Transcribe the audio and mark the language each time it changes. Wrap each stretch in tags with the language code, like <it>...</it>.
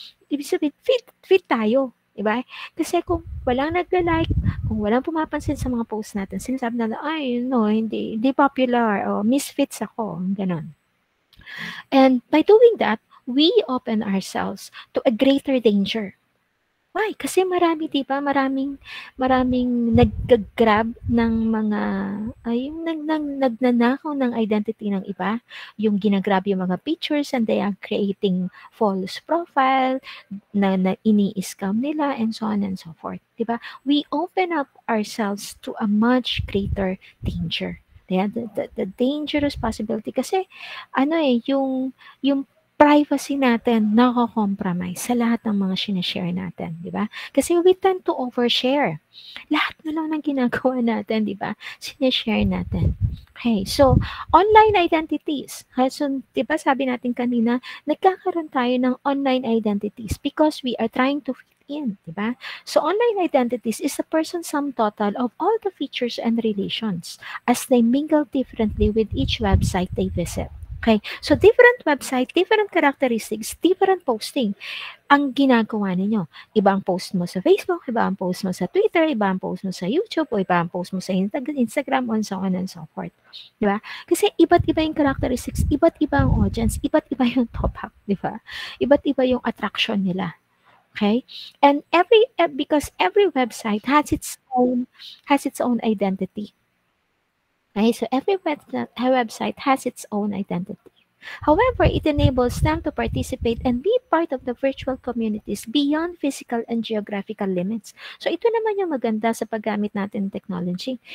<tl>Ibig sabihin, fit tayo. Diba? Kasi kung walang nagla-like, kung walang pumapansin sa mga post natin, sinasabi na, ay, no, hindi popular, o misfits ako, ganon.</tl> <en>And by doing that, we open ourselves to a greater danger.</en> <tl>Why? Kasi marami, di ba? Maraming nag-grab ng mga, yung nagnanakaw ng identity ng iba. Yung ginagrab yung mga pictures</tl> <en>and they are creating false profile</en> <tl>na ini-scam nila and so on and so forth. Di ba?</tl> <en>We open up ourselves to a much greater danger. Yeah, the dangerous possibility</en> <tl>kasi yung privacy natin nako-compromise sa lahat ng mga sinashare natin, di ba?</tl> <en>Kasi we tend to overshare.</en> <tl>Lahat na lang ng ginagawa natin, di ba? Sinashare natin. Okay, so online identities. So, di ba sabi natin kanina, nagkakaroon tayo ng online identities</tl> <en>because we are trying to fit in,</en> <tl>di ba?</tl> <en>So online identities is the person's sum total of all the features and relations as they mingle differently with each website they visit. Okay? So, different website, different characteristics, different posting</en> <tl>ang ginagawa ninyo. Iba ang post mo sa Facebook, iba ang post mo sa Twitter, iba ang post mo sa YouTube, o iba ang post mo sa Instagram, and so on and so forth. Di ba? Kasi iba't iba yung characteristics, iba't iba ang audience, iba't iba yung topic, di ba? Iba't iba yung attraction nila. Okay?</tl> <en>And because every website has its own identity. Okay? So every website has its own identity. However, it enables them to participate and be part of the virtual communities beyond physical and geographical limits.</en> <tl>So ito naman yung maganda sa paggamit natin ng technology.</tl>